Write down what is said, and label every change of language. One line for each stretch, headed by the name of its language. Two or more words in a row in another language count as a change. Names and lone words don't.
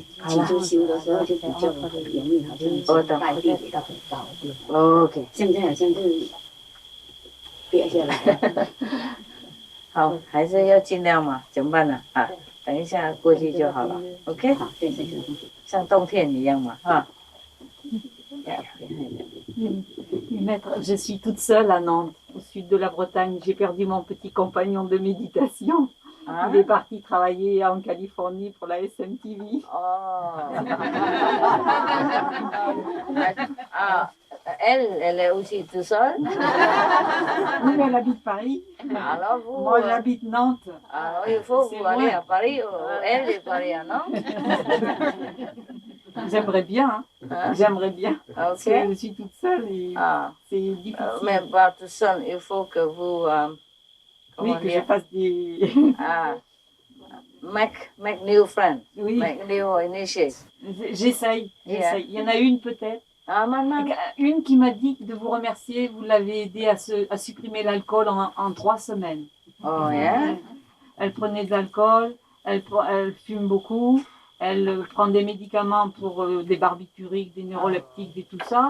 Chinese: 起初修的时候就比较容易，好像带地比较很高。 OK，现在好像是跌下来。好，还是要尽量嘛，怎么办呢？等一下过去就好了。OK，好，对，像冬天一样嘛，
French: Maître, je suis toute seule à Nantes, au sud de la Bretagne. J'ai perdu mon petit compagnon de méditation. Il est parti travailler en Californie pour la SMTV. Elle est aussi toute seule? Oui, mais elle habite Paris. Alors vous, moi, j'habite Nantes. Alors il faut vous aller à Paris, elle est Paris, non? J'aimerais bien, j'aimerais bien. Parce que je suis toute seule et c'est difficile. Mais pas toute seule, il faut que vous... oui, que je fasse des...
English: make new friends,
French: oui.
English: Make new initiates.
French: J'essaye. Il y en a une peut-être. Une qui m'a dit de vous remercier, vous l'avez aidé à supprimer l'alcool en 3 semaines.
English: Oh, yeah?
French: Elle prenait de l'alcool, elle fume beaucoup, elle prend des médicaments pour des barbituriques, des neuroleptiques et tout ça.